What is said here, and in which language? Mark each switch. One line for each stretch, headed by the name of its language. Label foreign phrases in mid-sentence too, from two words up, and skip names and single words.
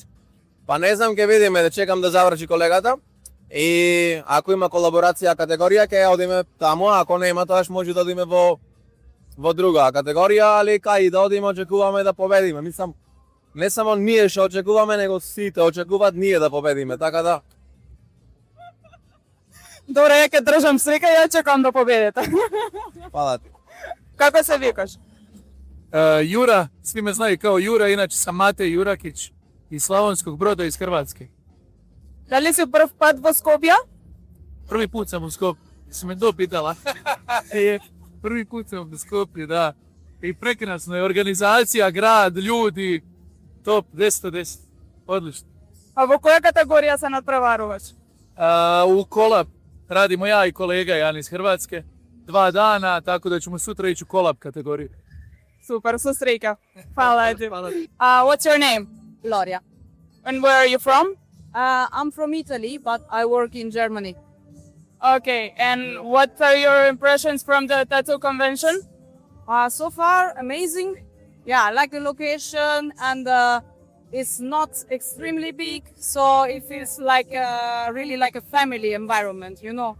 Macedonian: Па не знам, ќе видиме, да чекам да заврши колегата. И ако има колаборација категорија, ќе одиме таму, ако нема, тоаш може да одиме во друга категорија, али кај да одиме, очекуваме да победиме. Мислам, не само ние што очекуваме, него сите очекуваат ние да победиме, така да. Добре, ја ќе држам срека и ја чекам да победите. Фала ти. Како се викаш?
Croatian: Jura, svi me znaju kao Jura, inače sam Matej Jurakić iz Slavonskog Broda iz Hrvatske.
Macedonian: Дали си прв пат во Скопје?
Croatian: Prvi put sam u Skopju, si me to pitala. Prvi put sam u Skopju, da. I prekrasno je organizacija, grad, ljudi, top, 10 od 10. Odlično.
Macedonian: А во која категорија се надпреваруваш?
Croatian: U kolab radimo ja i kolega Jan iz Hrvatske. 2 dana, tako da ćemo sutra ići u kolab kategoriju.
Macedonian: Супер, со среќа. Фала ти.
English: What's your name? Gloria. And where are you from? I'm from Italy, but I work in Germany. Okay, and what are your impressions from the tattoo convention? So far, amazing. Yeah, I like the location, and it's not extremely big, so it feels like really like a family environment, you know.